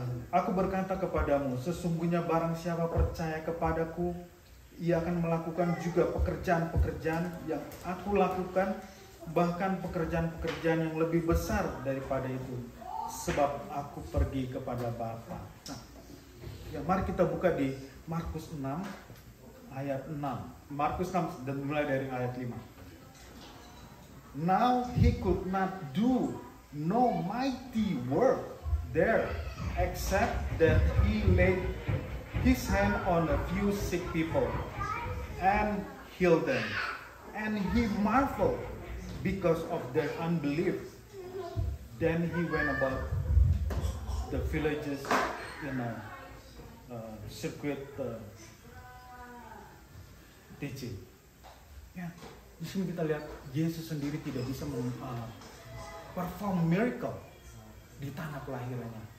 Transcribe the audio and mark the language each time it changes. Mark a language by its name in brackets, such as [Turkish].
[Indonesian] Aku berkata kepadamu, sesungguhnya barang siapa percaya kepadaku, ia akan melakukan juga pekerjaan-pekerjaan yang aku lakukan, bahkan pekerjaan-pekerjaan yang lebih besar daripada itu, sebab aku pergi kepada Bapa. Nah, ya mari kita buka di Markus 6 ayat 6. Markus 6 dan mulai dari ayat 5. [English] Now he could not do no mighty work there, except that he laid his hand on a few sick people and healed them. And he marveled because of their unbelief. Then he went about the villages in a circuit teaching. [Indonesian] Ya, di sini kita lihat Yesus sendiri tidak bisa [English] perform miracle [Indonesian] di tanah kelahirannya.